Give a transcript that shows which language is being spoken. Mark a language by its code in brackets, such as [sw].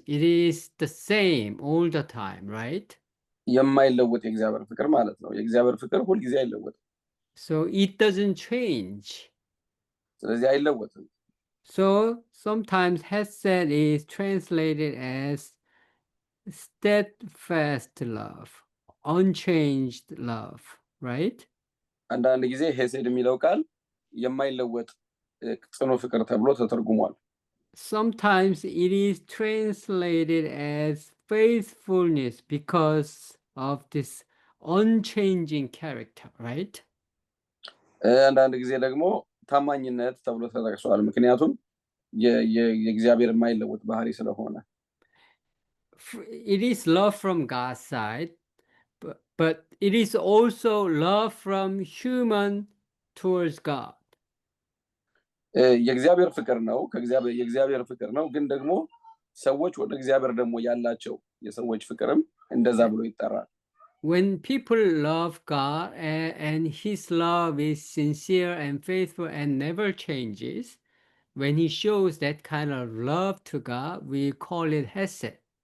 [en] It is the same all the time, right? [am] የማይለወጥ የእግዚአብሔር ፍቅር ማለት ነው። የእግዚአብሔር ፍቅር ሁልጊዜ አይለወጥም። [en] So it doesn't change. [am] ስለዚህ አይለወጥም። [en] So sometimes Hesed is translated as steadfast love, unchanged love, right? [am] አንዳንድ ጊዜ ሄሴድ የሚለው ቃል የማይለወጥ ጽኑ ፍቅር ተብሎ ተተርጉሟል። [en] Sometimes it is translated as faithfulness because of this unchanging character, right? [am] አንዳንድ ጊዜ ደግሞ ታማኝነት ተብሎ ተጠቅሷል። ምክንያቱም የእግዚአብሔር የማይለወጥ ባህሪ ስለሆነ። [en] It is love from God's side, but it is also love from human towards God. [am] የእግዚአብሔር ፍቅር ነው፣ የእግዚአብሔር ፍቅር ነው፣ ግን ደግሞ ሰዎች ወደ እግዚአብሔር ደግሞ ያላቸው የሰዎች ፍቅርም እንደዛ ብሎ ይጠራል። [en] When people love God and his love is sincere and faithful and never changes, when he shows that kind of love to God, we call it Hesed.